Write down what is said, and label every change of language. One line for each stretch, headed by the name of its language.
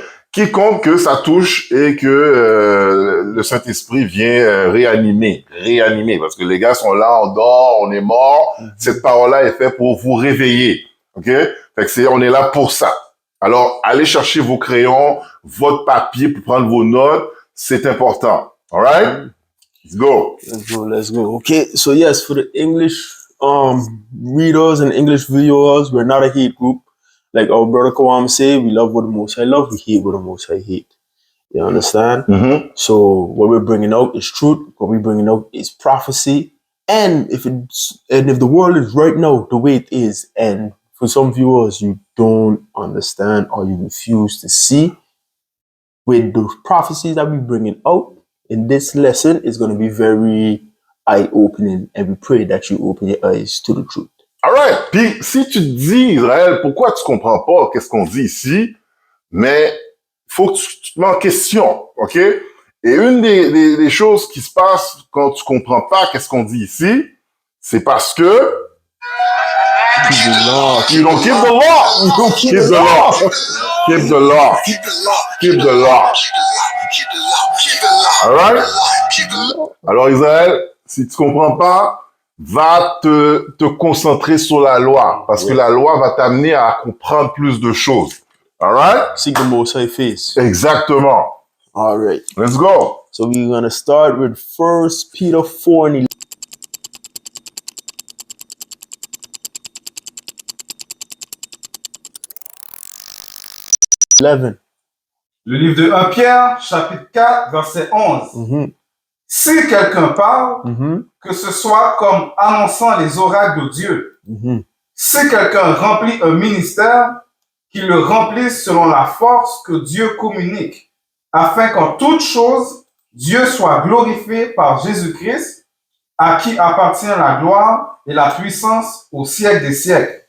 French: Quiconque que ça touche et que le Saint-Esprit vient réanimer, parce que les gars sont là, on dort, on est mort. Cette parole-là est faite pour vous réveiller, ok? Fait que on est là pour ça. Alors, allez chercher vos crayons, votre papier pour prendre vos notes, c'est important.
English: All right? Let's go. Let's go. Okay, so yes, for the English readers and English viewers, we're not a hate group. Like our brother Kawam say, we love what the Most High love, we hate what the Most High hate. You understand? Mm-hmm. So what we're bringing out is truth. What we're bringing out is prophecy. And if the world is right now the way it is, and for some viewers you don't understand or you refuse to see, with the prophecies that we're bringing out in this lesson is going to be very eye-opening, and we pray that you open your eyes to the truth. Alright.
French: Puis, si tu te dis, Israël, pourquoi tu comprends pas qu'est-ce qu'on dit ici, mais faut que tu te mets en question, OK? Et une des choses qui se passent quand tu comprends pas qu'est-ce qu'on dit ici, c'est parce que
English: you don't keep the law. You don't keep the law. Keep the law. Keep the law. Alright?
French: Alors, Israël, si tu comprends pas, va te concentrer sur la loi, parce que la loi va t'amener à comprendre plus de choses.
English: All right? Seek the Most High face.
French: Exactement.
English: All right. Let's go. So we're going to start with 1 Peter 4 and 11.
French: Le livre de 1 Pierre, chapitre 4, verset 11. Mm-hmm. Si quelqu'un parle, Mm-hmm. que ce soit comme annonçant les oracles de Dieu. Mm-hmm. Si quelqu'un remplit un ministère, qu'il le remplisse selon la force que Dieu communique, afin qu'en toutes choses, Dieu soit glorifié par Jésus-Christ, à qui appartient la gloire et la puissance au siècle des siècles.